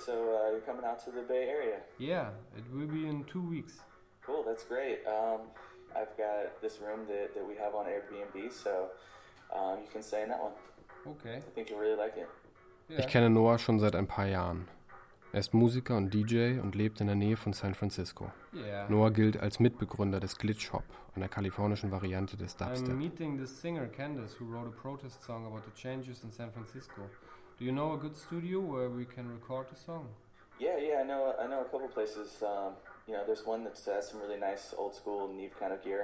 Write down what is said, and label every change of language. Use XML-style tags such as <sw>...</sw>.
<en>So you're coming out to the Bay Area? Yeah, it will be in 2 weeks. Cool, that's great. I've got this room that we have on Airbnb, so you can stay in that one. Okay. I think you'll really like it. Yeah.</en> <de>Ich kenne Noah schon seit ein paar Jahren. Er ist Musiker und DJ und lebt in der Nähe von San Francisco.</de> <en>Yeah.</en> <de>Noah gilt als Mitbegründer des Glitch Hop, einer kalifornischen Variante des Dubstep.</de> <en>I'm meeting this singer Candace, who wrote a protest song about the changes in San Francisco. Do you know a good studio where we can record a song? Yeah, I know a couple places. You know, there's one that has some really nice old school Neve kind of gear.</en>